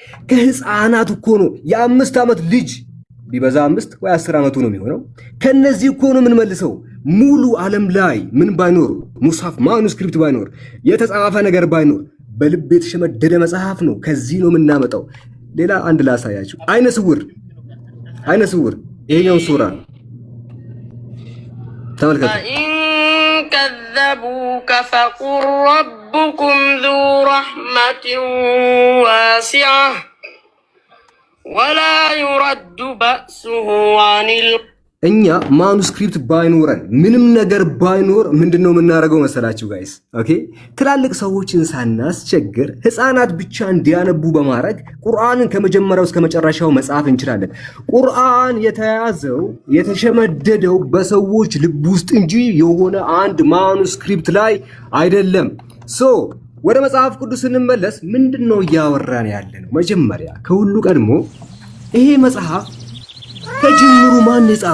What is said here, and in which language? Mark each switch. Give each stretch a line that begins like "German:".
Amharic: ከህፃናት እኮ ነው የ5 ዓመት ልጅ ቢበዛ 5 ወይ 10 ዓመቱ ነው የሚሆነው ከነዚህ እኮ ነው ምን መልሰው ሙሉ ዓለም ላይ ምን ባይኖር ሙስሐፍ ማኑስክሪፕት ባይኖር የተጻፈ ነገር ባይኖር በልብ የተሸመደደ መጽሐፍ ነው ከዚህ ነው የምናመጣው ሌላ አንድ ላሳያችሁ አይነ ስውር ይሄኛው ሱራ ተመልከቱ
Arabic: إن كذبوك فقل ربكم ذو رحمة واسعة ولا يرد بأسه عن
Amharic: እኛ ማኑስክሪፕት ባይኖረን ምንም ነገር ባይኖር ምንድነው የምናደርገው መሰላችሁ ጋይስ ኦኬ ትላልቅ ሰዎችን ሳናስቸግር ህፃናት ብቻ እንዲያነቡ በማድረግ ቁርአንን ከመጀመሪያው እስከ መጨረሻው መጻፍ እንችላለን ቁርአን የተሸመደደው በሰዎች ልብ ውስጥ እንጂ የሆነ አንድ ማኑስክሪፕት ላይ አይደለም ሶ ወደ መጽሐፍ ቅዱስ ስንመለስ ምንድነው ያወራን ያለነው መጀመሪያ ከሁሉ ቀድሞ ይሄ መጽሐፍ ከጅምሩ ማን